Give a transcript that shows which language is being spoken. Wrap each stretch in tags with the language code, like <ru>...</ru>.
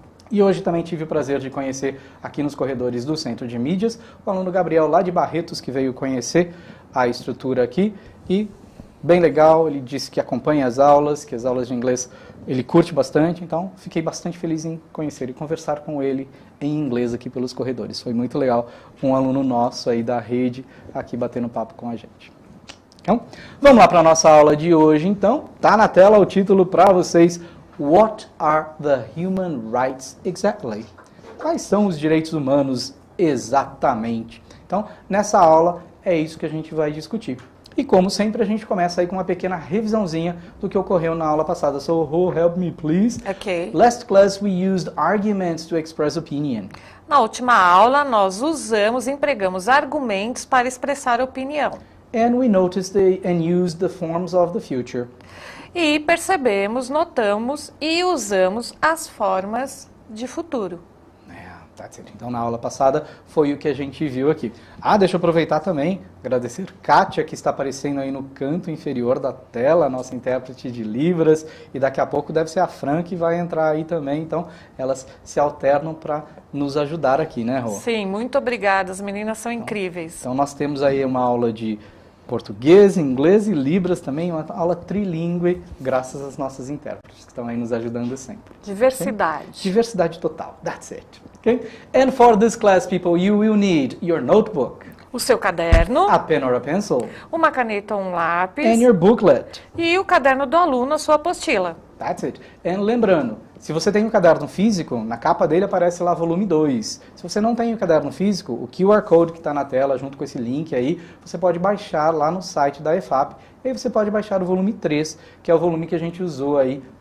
<pt>E hoje também tive o prazer de conhecer aqui nos corredores do Centro de Mídias o aluno Gabriel lá de Barretos, que veio conhecer a estrutura aqui e bem legal, ele disse que acompanha as aulas, que as aulas de inglês ele curte bastante, então fiquei bastante feliz em conhecer e conversar com ele em inglês aqui pelos corredores. Foi muito legal, um aluno nosso aí da rede aqui batendo papo com a gente. Então, vamos lá para a nossa aula de hoje então, tá na tela o título para vocês.</pt> <en>What are the human rights exactly?</en> <pt>Quais são os direitos humanos exatamente? Então, nessa aula é isso que a gente vai discutir. E como sempre, a gente começa aí com uma pequena revisãozinha do que ocorreu na aula passada.</pt> <en>So, Ro, help me, please. Ok. Last class we used arguments to express opinion.</en> <pt>Na última aula, nós empregamos argumentos para expressar opinião.</pt> <en>And we noticed and used the forms of the future.</en> <pt>E percebemos, notamos e usamos as formas de futuro.</pt> <en>That's it.</en> <pt>Então, na aula passada, foi o que a gente viu aqui. Deixa eu aproveitar também, agradecer Kátia, que está aparecendo aí no canto inferior da tela, nossa intérprete de Libras, e daqui a pouco deve ser a Fran que vai entrar aí também, então elas se alternam para nos ajudar aqui, né, Rô? Sim, muito obrigada, as meninas são incríveis. Então, nós temos aí uma aula de português, inglês e Libras também, uma aula trilingüe, graças às nossas intérpretes, que estão aí nos ajudando sempre. Diversidade.</pt> <en>Okay?</en> <pt>Diversidade total,</pt> <en>that's it. Okay? And for this class, people, you will need your notebook,</en> <pt>o seu caderno,</pt> <en>a pen or a pencil,</en> <pt>uma caneta ou um lápis,</pt> <en>and your booklet.</en> <pt>E o caderno do aluno, a sua apostila.</pt> <en>That's it.</en> <pt>And lembrando, se você tem um caderno físico, na capa dele aparece lá volume 2. Se você não tem o caderno físico, o QR Code que está na tela, junto com esse link aí, você pode baixar lá no site da EFAP. E aí você pode baixar o volume 3, que é o volume que a gente usou aí</pt>